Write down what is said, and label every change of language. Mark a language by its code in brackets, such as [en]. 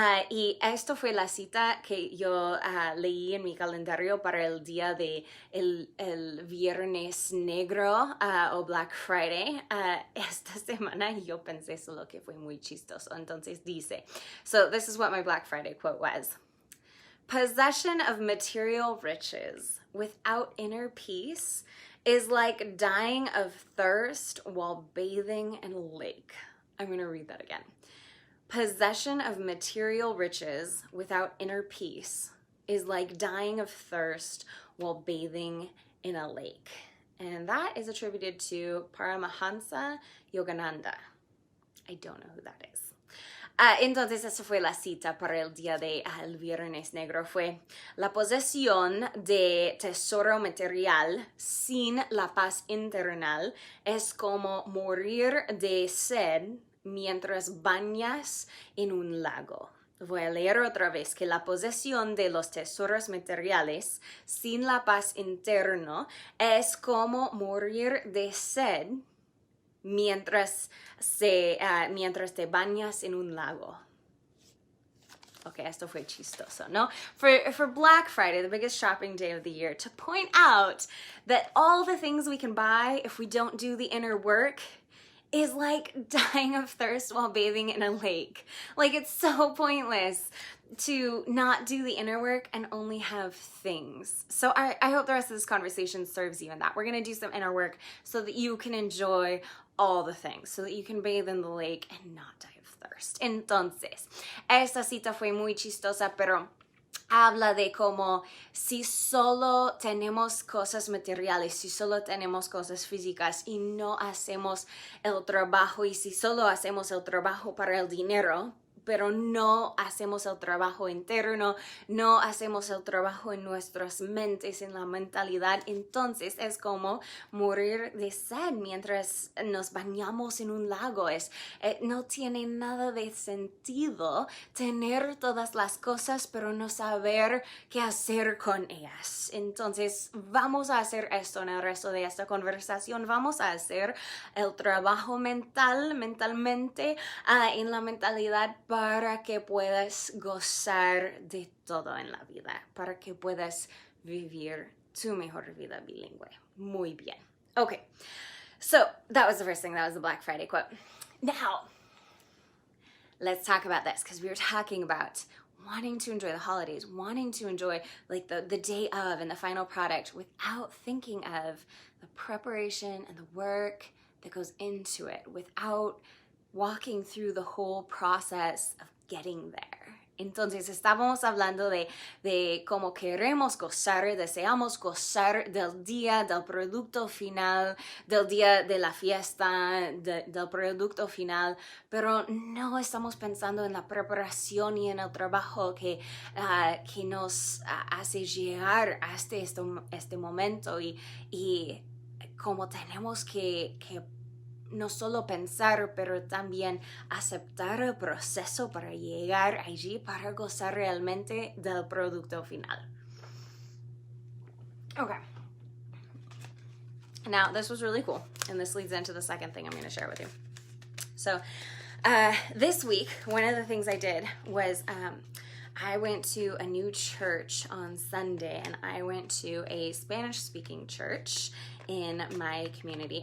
[es] Y esto fue la cita que yo leí en mi calendario para el día de el Viernes Negro o Black Friday. Esta semana yo pensé solo que fue muy chistoso. Entonces dice, [en] so this is what my Black Friday quote was. Possession of material riches without inner peace is like dying of thirst while bathing in a lake. I'm going to read that again. Possession of material riches without inner peace is like dying of thirst while bathing in a lake. And that is attributed to Paramahansa Yogananda. I don't know who that is. [es] Entonces, esa fue la cita para el día de el Viernes Negro. Fue la posesión de tesoro material sin la paz internal es como morir de sed mientras bañas en un lago. Voy a leer otra vez que la posesión de los tesoros materiales sin la paz interna es como morir de sed mientras te bañas en un lago. Okay, esto fue chistoso, ¿no? [en] For Black Friday, the biggest shopping day of the year, to point out that all the things we can buy if we don't do the inner work is like dying of thirst while bathing in a lake. Like, it's so pointless to not do the inner work and only have things. So I hope the rest of this conversation serves you in that. We're going to do some inner work so that you can enjoy all the things, so that you can bathe in the lake and not die of thirst. [es] Entonces, esta cita fue muy chistosa, pero habla de cómo si solo tenemos cosas materiales, si solo tenemos cosas físicas y no hacemos el trabajo, y si solo hacemos el trabajo para el dinero, pero no hacemos el trabajo interno, no hacemos el trabajo en nuestras mentes, en la mentalidad, entonces es como morir de sed mientras nos bañamos en un lago. No tiene nada de sentido tener todas las cosas, pero no saber qué hacer con ellas. Entonces vamos a hacer esto en el resto de esta conversación. Vamos a hacer el trabajo mentalmente, en la mentalidad, para que puedas gozar de todo en la vida, para que puedas vivir tu mejor vida bilingüe. Muy bien. [en] Okay, so that was the first thing. That was the Black Friday quote. Now, let's talk about this, because we were talking about wanting to enjoy the holidays, wanting to enjoy like the day of and the final product without thinking of the preparation and the work that goes into it, without walking through the whole process of getting there. [es] Entonces estábamos hablando de cómo queremos gozar, deseamos gozar del día, del producto final, del día de la fiesta, del producto final, pero no estamos pensando en la preparación y en el trabajo que nos hace llegar hasta este momento y cómo tenemos que no solo pensar, pero también aceptar el proceso para llegar allí, para gozar realmente del producto final. [en] Okay. Now, this was really cool, and this leads into the second thing I'm going to share with you. So, this week, one of the things I did was I went to a new church on Sunday, and I went to a Spanish-speaking church in my community.